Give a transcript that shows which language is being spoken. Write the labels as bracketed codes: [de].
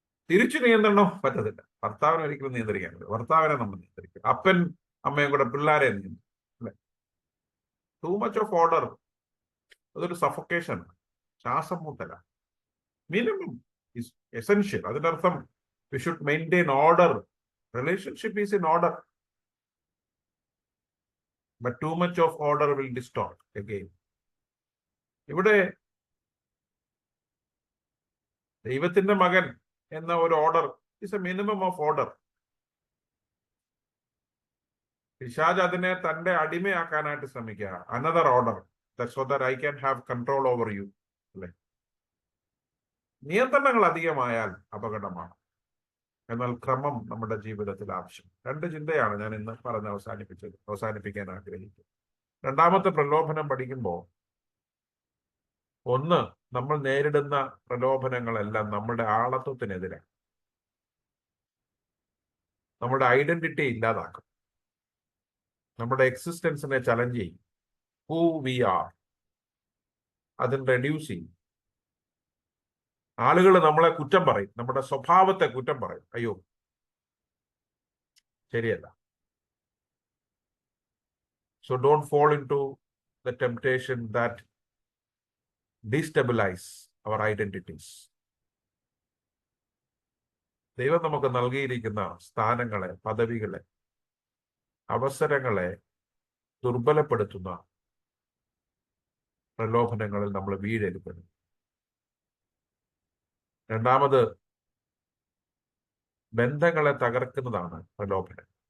[ml] തിരിച്ചു നിയന്ത്രണം പറ്റത്തില്ല. ഭർത്താവിനെ ഒരിക്കലും നിയന്ത്രിക്കാൻ പറ്റില്ല. ഭർത്താവിനെ നമ്മൾ നിയന്ത്രിക്കും. അപ്പൻ അമ്മയും കൂടെ പിള്ളേരെ നിയന്ത്രിക്കും, അല്ലെ? [en] too much of order [ml] അതൊരു സഫോക്കേഷൻ, ശ്വാസം മുട്ടല. [en] Minimum is essential. [ml] അതിന്റെ അർത്ഥം [en] We should maintain order. Relationship is in order, but too much of order will distort again. [ml] ഇവിടെ ദൈവത്തിന്റെ മകൻ എന്ന ഒരു [en] Order is a minimum of order. [ml] പിശാച് അതിനെ തന്റെ അടിമയാക്കാനായിട്ട് ശ്രമിക്കുക. [en] Another order, so that I can have control over you. [ml] അല്ലേ? നിയന്ത്രണങ്ങൾ അധികമായാൽ അപകടമാണ്. എന്നാൽ ക്രമം നമ്മുടെ ജീവിതത്തിൽ ആവശ്യം. 2 ചിന്തയാണ് ഞാൻ ഇന്ന് പറഞ്ഞ് അവസാനിപ്പിക്കാൻ ആഗ്രഹിക്കുന്നത്. രണ്ടാമത്തെ പ്രലോഭനം പഠിക്കുമ്പോൾ, ഒന്ന്, നമ്മൾ നേരിടുന്ന പ്രലോഭനങ്ങളെല്ലാം നമ്മുടെ ആളത്വത്തിനെതിരാണ്. നമ്മുടെ ഐഡന്റിറ്റി ഇല്ലാതാക്കും. നമ്മുടെ എക്സിസ്റ്റൻസിനെ ചലഞ്ച് ചെയ്യും. [en] Who we are അതിന് reduce ചെയ്യും. [ml] ആളുകൾ നമ്മളെ കുറ്റം പറയും, നമ്മുടെ സ്വഭാവത്തെ കുറ്റം പറയും. അയ്യോ, ശരിയല്ല. [en] So don't fall into the temptation that destabilize our identities. [ml] ദൈവം നമുക്ക് നൽകിയിരിക്കുന്ന സ്ഥാനങ്ങളെ, പദവികളെ, അവസരങ്ങളെ ദുർബലപ്പെടുത്തുന്ന പ്രലോഭനങ്ങളിൽ നമ്മൾ വീഴരുത്. രണ്ടാമത്, ബന്ധങ്ങളെ തകർക്കുന്നതാണ് പ്രലോഭനം.